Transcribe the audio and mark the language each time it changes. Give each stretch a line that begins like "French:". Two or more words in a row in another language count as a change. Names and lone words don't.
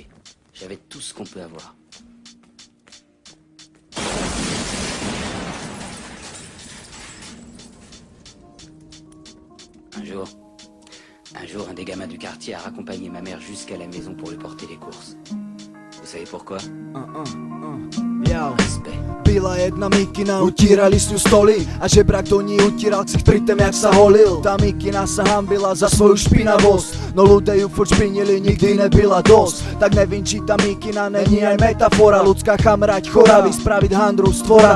French: J'avais tout ce qu'on peut avoir. Un jour, un des gamins du quartier a raccompagné ma mère jusqu'à la maison pour lui porter les courses. Vous savez pourquoi? Respect.
Slovak: Byla jedna mikina, utírali s ňu stoly a žebrak do ní utíral ksicht pri tém, jak sa holil. Tá mikina sa hambila za svoju špinavosť, no ľudia ju furt špinili, nikdy nebyla dosť. Tak nevím, či tá mikina není aj metafora, ľudská chamrať chora, vyspraviť handru z tvora.